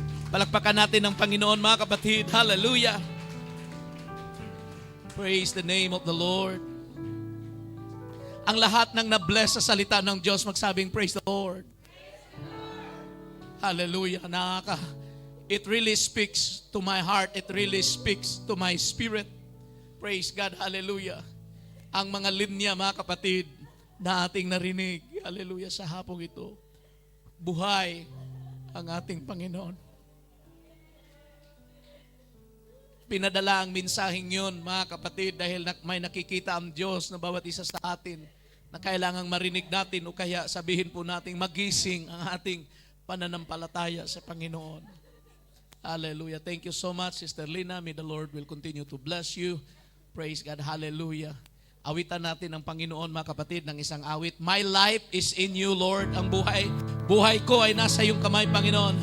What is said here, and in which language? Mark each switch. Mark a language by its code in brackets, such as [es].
[tl] Palakpakan natin ang Panginoon, mga kapatid. Hallelujah. [en] Praise the name of the Lord. [tl] Ang lahat ng na-bless sa salita ng Diyos, magsabing praise the Lord. [en] Hallelujah. It really speaks to my heart. It really speaks to my spirit. Praise God. Hallelujah. [tl] Ang mga linya, mga kapatid, na ating narinig. Hallelujah. Sa hapong ito. Buhay ang ating Panginoon. Pinadala ang mensaheng yun, mga kapatid, dahil may nakikita ang Diyos na bawat isa sa atin na kailangang marinig natin o kaya sabihin po natin magising ang ating pananampalataya sa Panginoon. [en] Hallelujah. Thank you so much, Sister Lina. May the Lord will continue to bless you. Praise God. Hallelujah. [tl] Awitan natin ang Panginoon, mga kapatid, ng isang awit. [en] My life is in you, Lord. [tl] Ang buhay ko ay nasa iyong kamay, Panginoon.